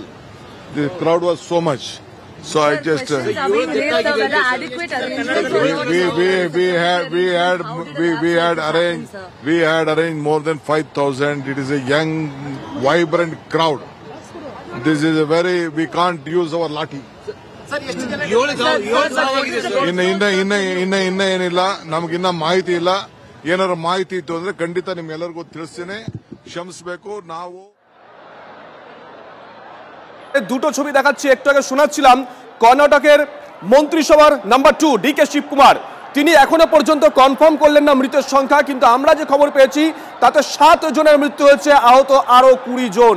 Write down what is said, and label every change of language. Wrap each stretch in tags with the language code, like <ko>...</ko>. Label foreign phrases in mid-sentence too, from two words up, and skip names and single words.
<en>The crowd was so much. So I just we had arranged more than 5,000. It is a young, vibrant crowd. This is a we can't use our lathi.</en> <kn>ಏನಿಲ್ಲ, ನಮಗಿನ್ನ ಮಾಹಿತಿ ಇಲ್ಲ. ಏನಾದ್ರು ಮಾಹಿತಿ ಇತ್ತು ಅಂದ್ರೆ ಖಂಡಿತ ನಿಮ್ಗೆಲ್ಲರಿಗೂ ತಿಳಿಸ್ತೇನೆ, ಕ್ಷಮಿಸಬೇಕು ನಾವು।</kn> <bn>দুটো ছবি দেখাচ্ছি, একটু আগে শোনাচ্ছিলাম কর্ণাটকের মন্ত্রিসভার নাম্বার 2 ডিকে শিবকুমার, তিনি এখনো পর্যন্ত কনফার্ম করলেন না মৃতের সংখ্যা, কিন্তু আমরা যে খবর পেয়েছি তাতে 7 জনের মৃত্যু হয়েছে, আহত আরো 20 জন।</bn>